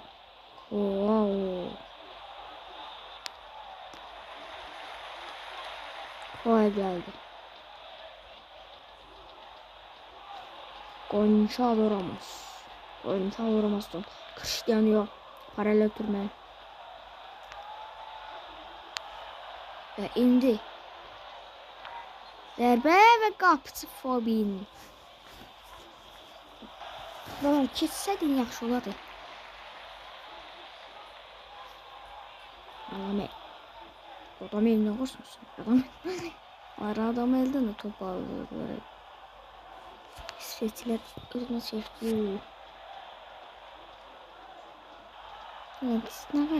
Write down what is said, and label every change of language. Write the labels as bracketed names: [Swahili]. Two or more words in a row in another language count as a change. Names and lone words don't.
[Turkish] Wow. Kolay geldi. Gonçalo Ramos'tan Cristiano paralel turma. [Azerbaijani] Ve indi. Zərbə və qapıcı Fabinho. Baba keçsəydin yaxşı olardı. [Turkish] Adam eline koşmuşsun. Adam elden de top alıyor böyle. İsveçliler özüne çekti. Evet, ne var?